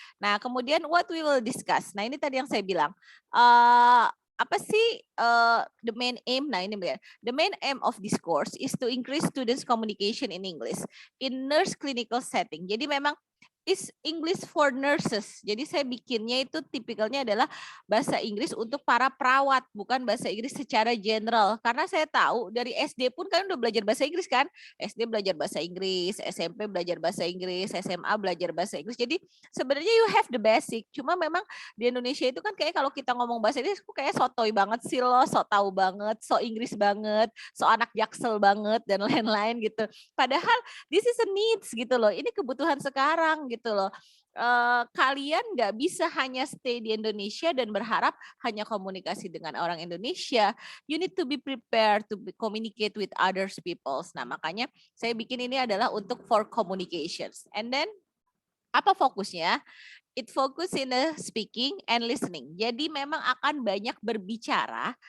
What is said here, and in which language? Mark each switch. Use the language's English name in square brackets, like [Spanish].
[Indonesian] Nah, kemudian [English] what we will discuss. [Indonesian] Nah, ini tadi yang saya bilang. Apa sih [English] the main aim? [Indonesian] Nah, ini benar. [English] The main aim of this course is to increase students communication in English in nurse clinical setting. [Indonesian] Jadi memang [English] is English for nurses. [Indonesian] Jadi saya bikinnya itu tipikalnya adalah bahasa Inggris untuk para perawat, bukan bahasa Inggris secara general. Karena saya tahu dari SD pun kan udah belajar bahasa Inggris kan. SD belajar bahasa Inggris, SMP belajar bahasa Inggris, SMA belajar bahasa Inggris. Jadi sebenarnya [English] you have the basic. [Indonesian] Cuma memang di Indonesia itu kan kayak kalau kita ngomong bahasa Inggris kayak sotoy banget sih lo, so tahu banget, so Inggris banget, so anak jaksel banget dan lain-lain gitu. [English] Padahal this is a needs gitu loh. [Indonesian] Ini kebutuhan sekarang gitu loh. Kalian nggak bisa hanya stay di Indonesia dan berharap hanya komunikasi dengan orang Indonesia. [English] You need to be prepared to communicate with others peoples. [Indonesian] Nah, makanya saya bikin ini adalah untuk for communications. And then apa fokusnya? [English] It focus in the speaking and listening. [Indonesian] Jadi memang akan banyak berbicara.